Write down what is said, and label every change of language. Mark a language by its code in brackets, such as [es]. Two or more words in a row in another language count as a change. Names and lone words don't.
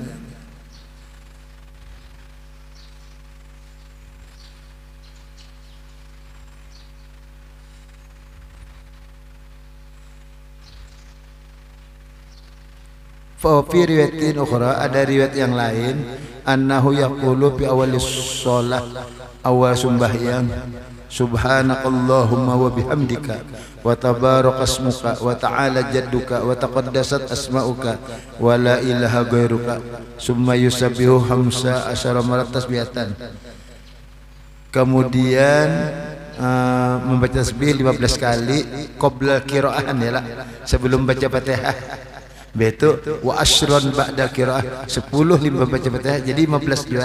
[ar] في رواية أخرى, [bjn] ada riwayat yang lain, [ar] annahu يقول في أول الصلاة, [bjn] awal sembahyang, [ar] سبحانك اللهم وبحمدك وتبارك اسمك وتعالى جدك وتقدست أسماؤك ولا إله غيرك ثم يسبح خمس عشرة مرات تسبيحة. [bjn] Kemudian membaca tasbih 15 kali [ar] قبل القراءة, [bjn] ya, sebelum baca Fatihah. Betul, [ar] وعشرا بعد القراءة, [bjn] 10 limba baca Fatihah, jadi 15 juga.